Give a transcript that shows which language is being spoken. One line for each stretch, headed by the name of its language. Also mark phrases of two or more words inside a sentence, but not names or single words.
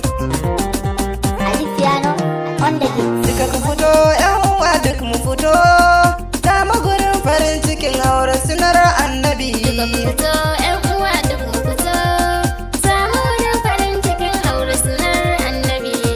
English: Ali Piano on the beat.
Hausa: Duka ku fito, ƴan uwa duk mu fito. Za mu gurin farin cikin aure sunar annabi. Duka ku fito, ƴan uwa duk mu fito. Za mu gurin farin cikin aure sunar annabi.